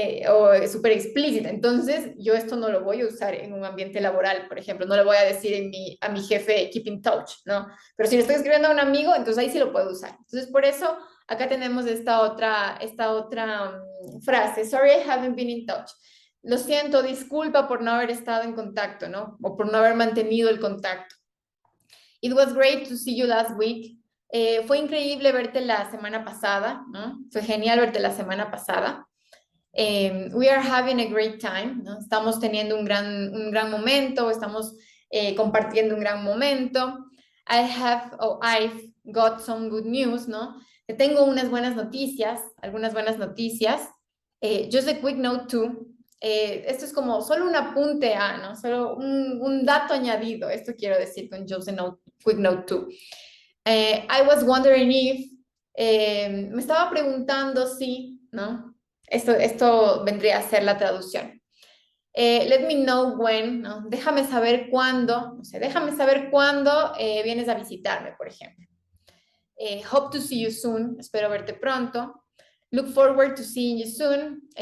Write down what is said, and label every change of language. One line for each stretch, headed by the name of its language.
Spanish: O súper explícita. Entonces, yo esto no lo voy a usar en un ambiente laboral, por ejemplo, no le voy a decir a mi jefe,
English: keep in touch,
Spanish: ¿no? Pero si le estoy escribiendo a un amigo, entonces ahí sí lo puedo usar. Entonces, por eso, acá tenemos esta otra frase,
English: sorry, I haven't been in touch.
Spanish: Lo siento, disculpa por no haber estado en contacto, ¿no? O por no haber mantenido el contacto.
English: It was great to see you last week.
Spanish: Fue increíble verte la semana pasada, ¿no? Fue genial verte la semana pasada.
English: We are having a great time, ¿no?
Spanish: Estamos teniendo un gran momento, estamos compartiendo un gran momento.
English: I've got some good news, ¿no?
Spanish: Tengo unas buenas noticias, algunas buenas noticias.
English: Just a quick note too.
Spanish: Esto es como solo un apunte a, ¿no? Solo un dato añadido. Esto quiero decir con
English: just a note, quick note too. I was wondering if,
Spanish: me estaba preguntando si, ¿no? Esto vendría a ser la traducción.
English: Let me know when,
Spanish: ¿no? Déjame saber cuándo, no sé, déjame saber cuándo vienes a visitarme, por ejemplo.
English: Hope to see you soon,
Spanish: espero verte pronto.
English: Look forward to seeing you soon.